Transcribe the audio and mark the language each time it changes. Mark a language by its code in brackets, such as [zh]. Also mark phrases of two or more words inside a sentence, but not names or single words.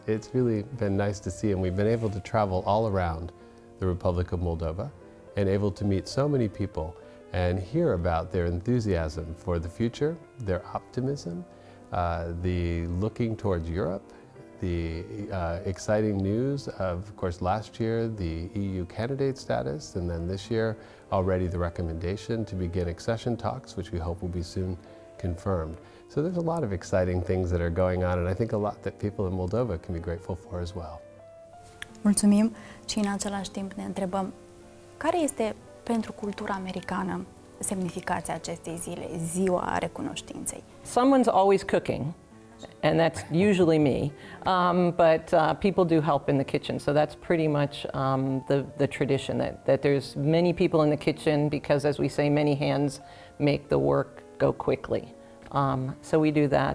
[en] It's really been nice to see, and we've been able to travel all around the Republic of Moldova and able to meet so many people and hear about their enthusiasm for the future, their optimism, the looking towards Europe, the exciting news of course, last year, the EU candidate status, and then this year, already the recommendation to begin accession talks, which we hope will be soon confirmed. So there's a lot of exciting things that are going on, and I think a lot that people in Moldova can be grateful for as well. [ro] Mulțumim și în același timp ne întrebăm care este pentru cultura americană semnificația acestei zile, Ziua Recunoștinței? [en] Someone's always cooking, and that's usually me, but people do help in the kitchen, so that's pretty much the tradition, that there's many people in the kitchen because, as we say, many hands make the work go quickly. So we do that.